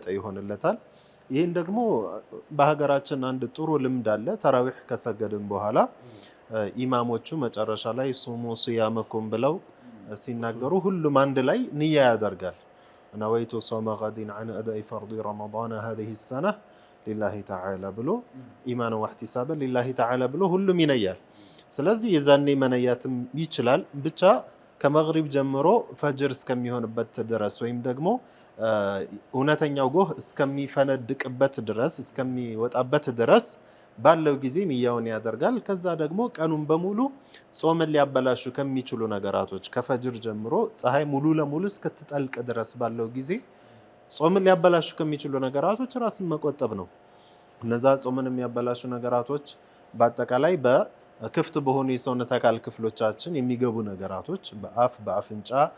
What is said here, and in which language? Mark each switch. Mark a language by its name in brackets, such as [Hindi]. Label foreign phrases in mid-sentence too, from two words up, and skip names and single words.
[Amharic] ይሆንለታል። ይህን ደግሞ በሀገራችን አንድ ጥሩ ልምድ አለ። ተራዊህ ከሰገድን በኋላ ኢማሞቹ መጨረሻ ላይ ሱሙ ሲያመኩም ብለው ሲናገሩ ሁሉም አንድ ላይ ንያ ያደርጋል። [Arabic] نويت صوم غد عن أداء فرض رمضان هذه السنة لله تعالى ብሎ إيمانا واحتسابا لله تعالى ብሎ ሁሉም ይነያል። ስለዚህ የዛኔ [Amharic] መነያትም ይችላል። ብቻ ከመግሪብ ጀምሮ ፈጅር እስከሚሆንበት ድረስ ወይም ደግሞ እውነተኛው ጎህ እስከሚፈነድቅበት ድረስ እስከሚወጣበት ድረስ ባለው ጊዜ ንያውን ያደርጋል። ከዛ ደግሞ ቀኑን በሙሉ ጾምን ሊያበላሹ ከሚችሉ ነገራቶች ከፈጅር ጀምሮ ፀሐይ ሙሉ ለሙሉ እስከትጠልቅ ድረስ ባለው ጊዜ ጾምን ሊያበላሹ ከሚችሉ ነገራቶች ራስን መቆጠብ ነው። እነዛ ጾምን የሚያበላሹ ነገራቶች በአጠቃላይ በክፍት በሆኑ የሰውነት አካል ክፍሎቻችን የሚገቡ ነገራቶች በአፍ፣ በአፍንጫ፣